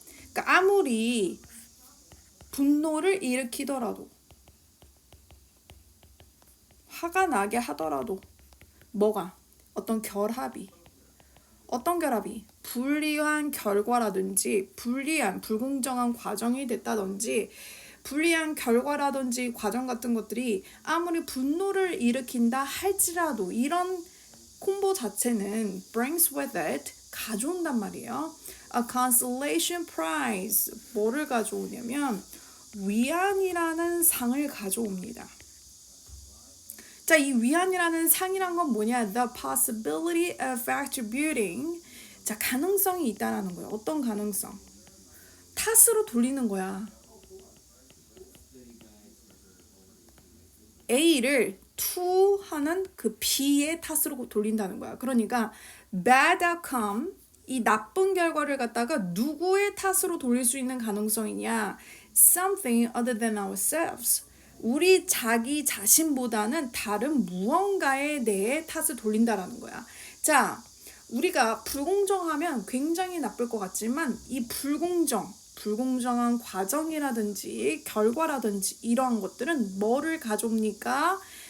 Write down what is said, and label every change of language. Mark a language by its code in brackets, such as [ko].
[ko] 그러니까 아무리 분노를 일으키더라도 화가 나게 하더라도 뭐가 어떤 결합이 불리한 결과라든지 불리한 불공정한 과정이 됐다든지 불리한 결과라든지 과정 같은 것들이 아무리 분노를 일으킨다 할지라도 이런 콤보 자체는 [en] brings with it [ko] 가져온단 말이에요. [en] A consolation prize [ko] 뭐를 가져오냐면 위안이라는 상을 가져옵니다. 자, 이 위안이라는 상이란 건 뭐냐? [en] The possibility of attributing. [ko] 자, 가능성이 있다라는 거예요. 어떤 가능성? 탓으로 돌리는 거야. A를 to 하는 그 B의 탓으로 돌린다는 거야. 그러니까 [en] bad outcome, [ko] 이 나쁜 결과를 갖다가 누구의 탓으로 돌릴 수 있는 가능성이냐? [en] Something other than ourselves. [ko] 우리 자기 자신보다는 다른 무언가에 대해 탓을 돌린다라는 거야. 자, 우리가 불공정하면 굉장히 나쁠 것 같지만 이 불공정한 과정이라든지 결과라든지 이러한 것들은 뭐를 가져옵니까?